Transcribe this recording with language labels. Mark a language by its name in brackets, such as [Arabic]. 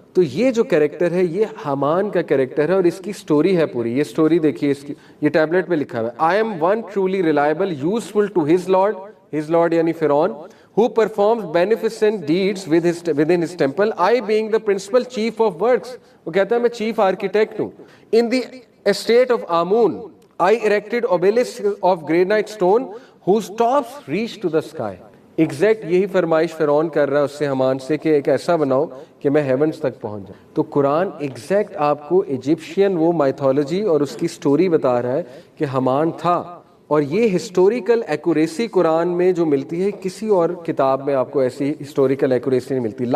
[Urdu] تو یہ جو کریکٹر ہے یہ حمان کا کریکٹر ہے, اور اس کی سٹوری ہے پوری. یہ سٹوری دیکھیے اس کی, یہ ٹیبلٹ پہ لکھا ہوا ہے [English] I am one truly reliable useful to his lord, [Urdu] his lord یعنی فرعون, [English] who performs beneficent deeds within his temple, I being the principal chief of works. [Urdu] وہ کہتا ہے میں چیف آرکیٹیکٹ ہوں. [English] In the estate of Amun, I erected obelisks of granite stone whose tops reach to the sky. [Urdu] Exact یہی فرمائش فرعون کر رہا ہے اس سے حمان سے کہ ایک ایسا بناؤ کہ میں ہیونز تک پہنچ جاؤں. تو قرآن ایگزیکٹ آپ کو ایجپشین وہ مائتھولوجی اور اس کی سٹوری بتا رہا ہے کہ حمان تھا. اور یہ ہسٹوریکل ایکوریسی قرآن میں جو ملتی ہے کسی اور کتاب میں آپ کو ایسی ہسٹوریکل ایکوریسی نہیں ملتی.